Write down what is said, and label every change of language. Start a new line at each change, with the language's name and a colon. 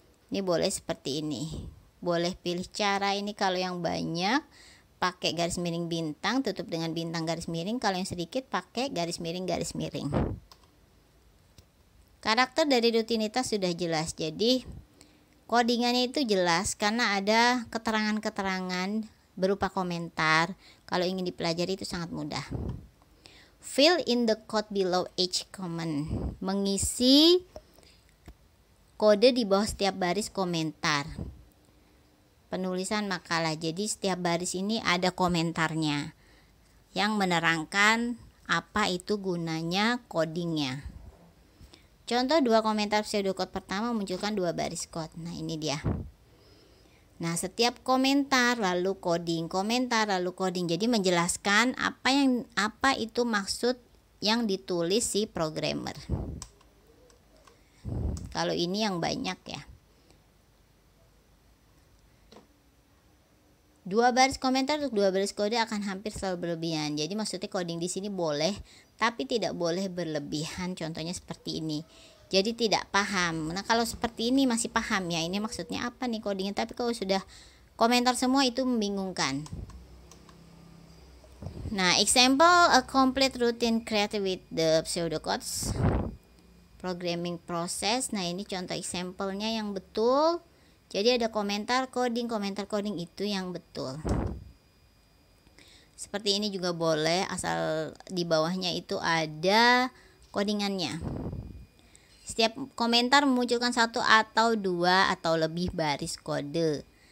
Indonesian: Ini boleh seperti ini. Boleh pilih cara ini, kalau yang banyak pakai garis miring bintang, tutup dengan bintang garis miring. Kalau yang sedikit pakai garis miring. Karakter dari rutinitas sudah jelas. Jadi codingannya itu jelas karena ada keterangan-keterangan berupa komentar. Kalau ingin dipelajari itu sangat mudah.
English: Fill in the code below each comment.
Indonesian: Mengisi kode di bawah setiap baris komentar. Penulisan makalah. Jadi setiap baris ini ada komentarnya yang menerangkan apa itu gunanya codingnya. Contoh 2 komentar pseudocode pertama memunculkan 2 baris code. Nah, ini dia. Nah, setiap komentar lalu coding, komentar lalu coding. Jadi menjelaskan apa itu maksud yang ditulis si programmer. Kalau ini yang banyak ya. 2 baris komentar untuk 2 baris kode akan hampir selalu berlebihan. Jadi maksudnya coding di sini boleh, tapi tidak boleh berlebihan. Contohnya seperti ini. Jadi tidak paham. Nah, kalau seperti ini masih paham ya, ini maksudnya apa nih codingnya. Tapi kalau sudah komentar semua itu membingungkan.
English: Nah, example a complete routine created with the pseudocodes programming process.
Indonesian: Nah, ini contoh example-nya yang betul. Jadi ada komentar coding itu yang betul. Seperti ini juga boleh, asal di bawahnya itu ada codingannya. Setiap komentar memunculkan 1 atau 2 atau lebih baris kode.